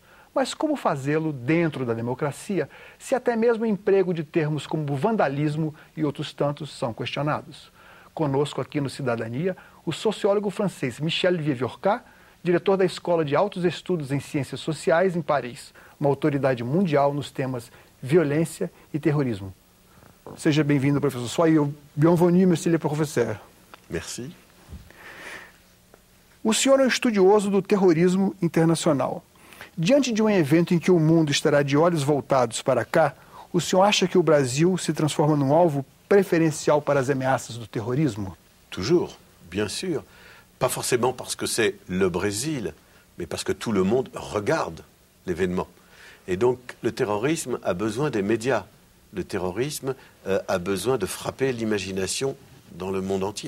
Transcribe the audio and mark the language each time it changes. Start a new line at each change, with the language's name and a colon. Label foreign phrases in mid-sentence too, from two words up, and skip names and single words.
Portuguese: Mas como fazê-lo dentro da democracia, se até mesmo o emprego de termos como vandalismo e outros tantos são questionados? Conosco aqui no Cidadania, o sociólogo francês Michel Vieux-Viorca, diretor da Escola de Altos Estudos em Ciências Sociais em Paris, uma autoridade mundial nos temas violência e terrorismo. Seja bem-vindo, professor.
French: Soyez bienvenue, monsieur le professeur. Merci.
Portuguese: O senhor é um estudioso do terrorismo internacional. Diante de um evento em que o mundo estará de olhos voltados para cá, o senhor acha que o Brasil se transforma num alvo preferencial para as ameaças do terrorismo?
French: Toujours, bien sûr. Pas forcément parce que c'est le Brésil, mais parce que tout le monde regarde l'événement. Et donc, le terrorisme a besoin des médias. Le terrorisme a besoin de frapper l'imagination dans le monde entier.